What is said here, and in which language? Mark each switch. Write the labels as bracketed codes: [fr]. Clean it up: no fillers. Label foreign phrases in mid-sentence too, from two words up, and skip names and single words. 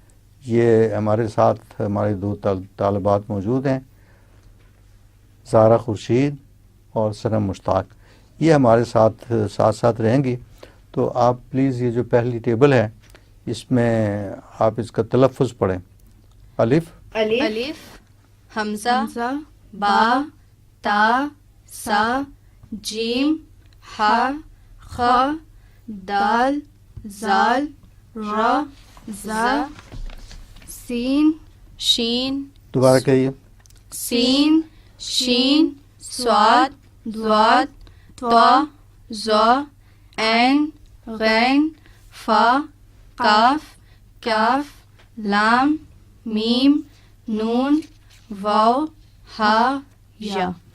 [ur] یہ ہمارے ساتھ ہمارے 2 طالبات موجود ہیں، زارا خورشید اور صنم مشتاق، یہ ہمارے ساتھ ساتھ رہیں گی۔ تو آپ پلیز یہ جو پہلی ٹیبل ہے اس میں آپ اس کا تلفظ پڑھیں۔ الف، الف، حمزہ، با، تا، سا، جیم، ہا، خ، دال، زال، را، زا، سین، شین، دوبارہ کہیے۔ سین، شین، صاد، ضاد، طا، ظا، عین، غین، فا، کاف، کاف، لام، میم، نون، واو، ہا، یا۔